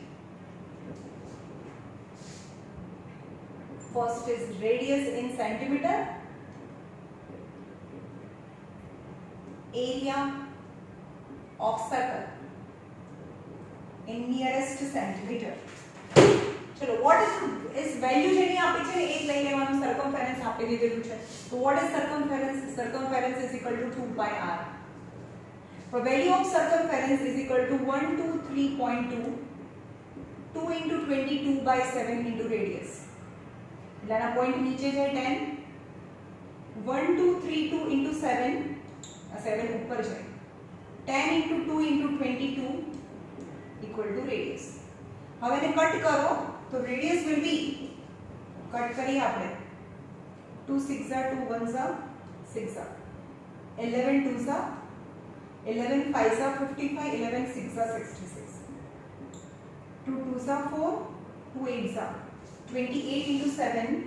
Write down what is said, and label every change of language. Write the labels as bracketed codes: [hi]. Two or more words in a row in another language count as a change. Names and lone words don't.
[en] First is radius in centimeter. Area of circle in nearest centimeter. चलो what is value [gu] જેની આપી છે ને એ જ લઈ લેવાનું [en] circumference [gu] આપી દીધેલું છે તો [en] what is circumference is equal to 2 pi r for value of circumference is equal to 123.2 2 into 22/7 into radius [gu] એટલે આના પોઈન્ટ નીચે છે [en] 10 1 2 3 2 into 7 [gu] આ 7 ઉપર જાય [en] 10 into 2 into 22 equal to radius. [gu] હવે એને કટ કરો તો [en] radius will be [gu] કટ કરીએ આપણે 2 6 2 1 6 11 2 11 5 55 11 6 66 2 2 4 2 8 28 into 7